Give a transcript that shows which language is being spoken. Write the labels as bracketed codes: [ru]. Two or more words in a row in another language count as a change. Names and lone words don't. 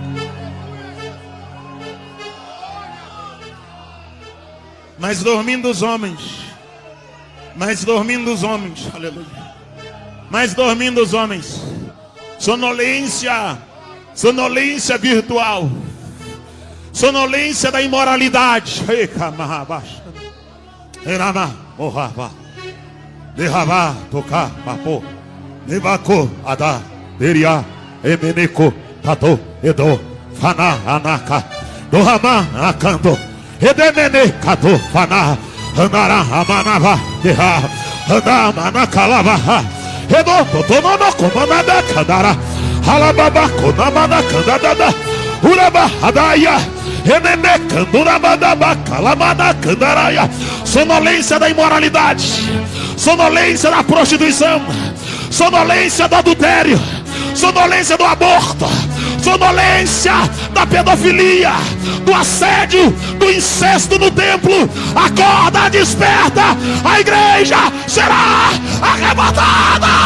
[pt] Mas dormindo os homens, aleluia, mas dormindo os homens, sonolência virtual, sonolência da imoralidade, Emeneko, Tato, Edo, Fana, Anaka, Dohama, Akando, Edemene, Kato, Fana, Hanara, Amanava, Deha, Hanamana, Kalava, Edo, Totonono, Komamada, Kadara, Halababa, Konamana, Kandada, Uraba, Hadaya, Emene, Kanduramada, Kalamana, Kandaraya, sonolência da imoralidade, sonolência da prostituição, sonolência do adultério, sonolência do aborto, sonolência da pedofilia, do assédio, do incesto no templo. Acorda, desperta, a igreja será arrebatada.